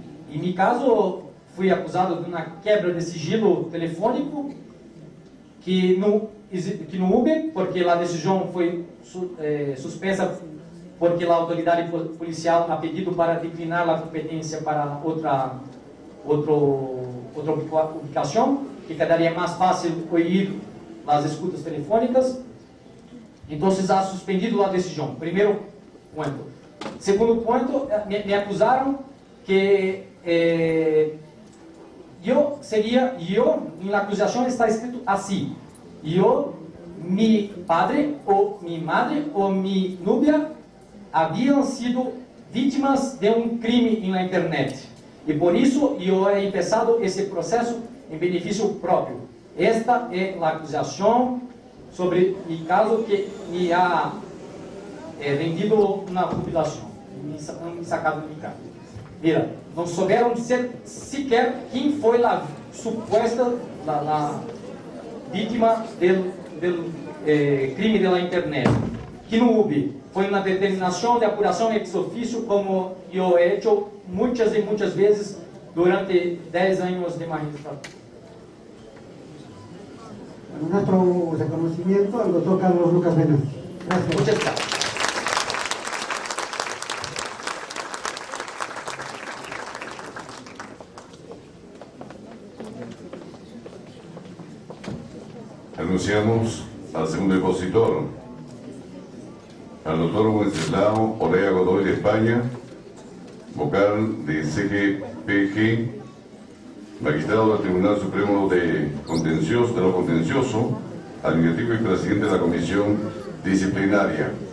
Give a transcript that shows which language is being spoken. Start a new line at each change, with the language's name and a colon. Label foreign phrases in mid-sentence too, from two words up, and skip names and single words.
Portuguese: Em meu caso, fui acusado de uma quebra de sigilo telefônico que não houve, porque a decisão foi suspensa porque a autoridade policial
Spanish: ha pedido
Portuguese: para declinar a competência para outra ubicação, que quedaria mais fácil ouvir as escutas telefônicas. Então,
Spanish: ha suspendido
Portuguese: a decisão. Primeiro ponto. Segundo ponto, me acusaram que na acusação está escrito assim:
Spanish: mi padre
Portuguese: ou
Spanish: mi madre
Portuguese: ou
Spanish: mi novia
Portuguese: haviam sido vítimas de um crime na internet. E por isso eu he começado esse processo em benefício próprio. Esta é a acusação sobre o caso que me ha rendido uma jubilação, me sacado de casa. Mira, não souberam dizer sequer quem foi a suposta vítima do crime da internet. Que não houve. Foi uma determinação de apuração
Latin: ex officio,
Portuguese: como eu
Spanish: he hecho
Portuguese: muitas e muitas vezes durante 10 anos de magistratura.
Spanish: Nuestro reconocimiento al doctor Carlos Lucas Venancio. Gracias. Muchas gracias. Anunciamos al segundo expositor, al doctor Wenceslao Orea Godoy de España, vocal de CGPG, magistrado del Tribunal Supremo de lo Contencioso, administrativo y presidente de la Comisión Disciplinaria.